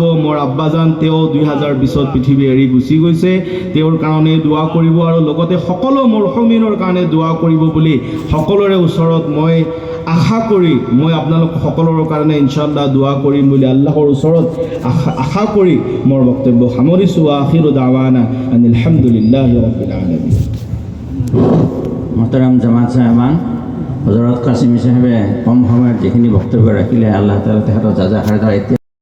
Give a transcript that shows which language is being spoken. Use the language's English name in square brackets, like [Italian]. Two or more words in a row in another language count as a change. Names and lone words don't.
[Assamese] মোৰ আব্বাজান, তেওঁ 2020ত পৃথিৱী এৰি গুচি গৈছে, তেওঁৰ কাৰণে দোৱা কৰিব, আৰু লগতে সকলো মৰহুমিনৰ কাৰণে দোৱা কৰিব বুলি সকলোৰে ওচৰত মই আশা কৰি, মই আপোনালোক সকলোৰে কাৰণে ইনশাআল্লাহ দোৱা কৰিম বুলি আল্লাহৰ ওচৰত আশা কৰি মোৰ বক্তব্য সামৰিছোঁ। [Arabic] آخر دعوانا أن الحمد لله رب العالمين. [Assamese] মোহতাৰাম জামাত সাহেবান, হজৰত কাছিমি সাহেবে কম সময়ত যিখিনি বক্তব্য ৰাখিলে, আল্লাহ তাআলা তেখেতৰ [Arabic] جزاء خير.